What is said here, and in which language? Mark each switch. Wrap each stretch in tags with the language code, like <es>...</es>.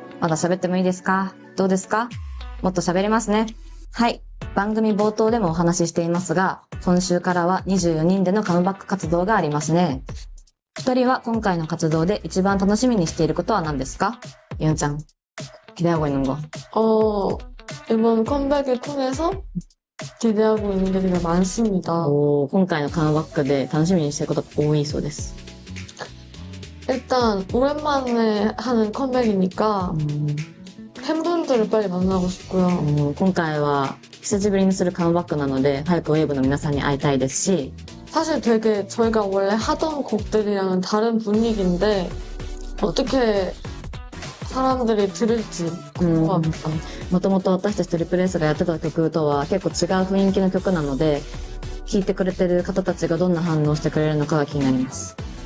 <ja>まだ喋ってもいいですか？どうですか？もっと喋れますね。はい。番組冒頭でもお話ししていますが、今週からは24人でのカムバック活動がありますね。一人は今回の活動で一番楽しみにしていることは何ですか？</ja> <ko>윤 짱, 기대하고 있는 거. 이번 컴백을 통해서 기대하고 있는 게 되게 많습니다.</ko> <ja>今回のカムバックで楽しみにしていることが多いそうです。</ja> <ko>일단 오랜만에 하는 컴백이니까 팬분들을 빨리 만나고 싶고요.</ko> <ja>今回は久しぶりにするカムバックなので早くウェーブの皆さんに会いたいですし</ja> <ko>사실 되게 저희가 원래 하던 곡들이랑은 다른 분위기인데 어떻게 사람들이 들을지 궁금합니다.</ko> <ja>もともと私たちトリプル S がやってた曲とは結構違う雰囲気の曲なので聴いてくれてる方たちがどんな反応してくれるのかが気になります。</ja>